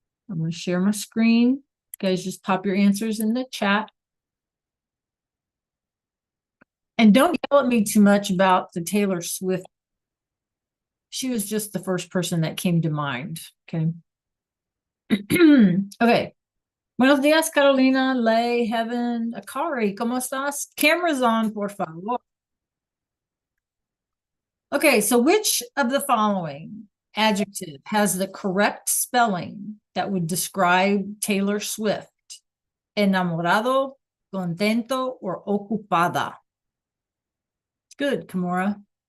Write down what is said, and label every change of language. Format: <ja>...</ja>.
<en>I'm going to share my screen. You guys just pop your answers in the chat. And don't yell at me too much about the Taylor Swift. She was just the first person that came to mind. Okay. Okay.</en> <es>Buenos días, Carolina, Lay, Heaven, Akari, ¿cómo estás?</es> <en>Cameras on, por favor. Okay, so which of the following adjective has the correct spelling that would describe Taylor Swift? Enamorado, contento, or ocupada? Good, Kimura.</en>